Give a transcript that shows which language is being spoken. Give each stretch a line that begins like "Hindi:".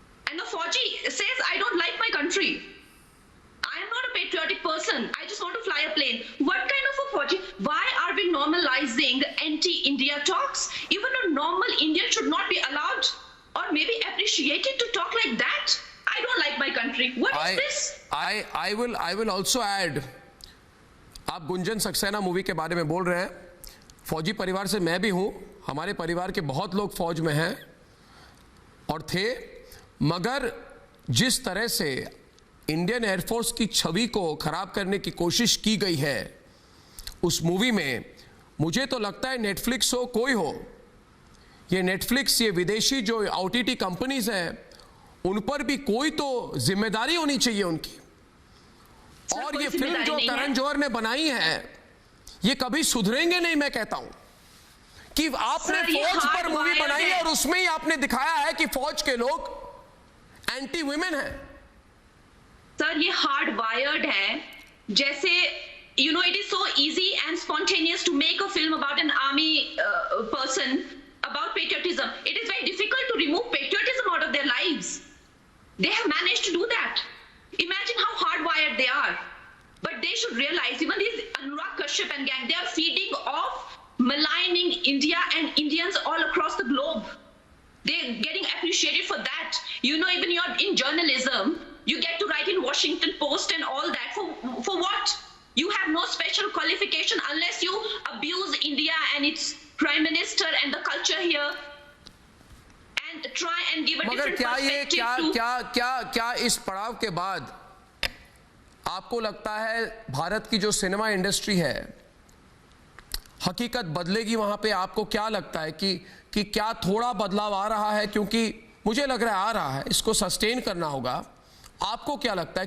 English: And the Fauji says, I don't like my country. I am not a patriotic person. I just want to fly a plane. What kind of a Fauji? Why are we normalizing anti-India talks? Even a normal Indian should not be allowed or maybe appreciated to talk like that. I don't like my country. What is this?
Hindi: I will also add, आप Gunjan Saxena movie के बारे में बोल रहे हैं, फौजी परिवार से मैं भी हूं, हमारे परिवार के बहुत लोग फौज में हैं और थे, मगर जिस तरह से इंडियन एयरफोर्स की छवि को खराब करने की कोशिश की गई है उस मूवी में, मुझे तो लगता है नेटफ्लिक्स हो कोई हो, ये नेटफ्लिक्स, ये विदेशी जो OTT कंपनीज हैं, उन पर भी कोई तो जिम्मेदारी होनी चाहिए उनकी। और ये फिल्म जो करण जौहर ने बनाई है, ये कभी सुधरेंगे नहीं। मैं कहता हूं कि आपने फौज पर मूवी बनाई है और उसमें ही आपने दिखाया है कि फौज के लोग एंटी वुमेन हैं। सर ये हार्ड वायर्ड है। जैसे
English: you know, it is so easy and spontaneous to make a film about an army person about patriotism. It is very difficult to remove patriotism out of their lives. They have managed to do that. Imagine how hardwired they are. But they should realize, even these Anurag Kashyap and gang, they are feeding off maligning India and Indians all across the globe. They're getting appreciated for that. You know, even you're in journalism, you get to write in Washington Post and all that. For what? You have no special qualification unless you abuse India and its prime minister and the culture here and try and give a different perspective to...
Hindi: क्या इस पड़ाव के बाद आपको लगता है भारत की जो सिनेमा इंडस्ट्री है, हकीकत बदलेगी वहां पे? आपको क्या लगता है कि क्या थोड़ा बदलाव आ रहा है? क्योंकि मुझे लग रहा है आ रहा है, इसको सस्टेन करना होगा। आपको क्या लगता है?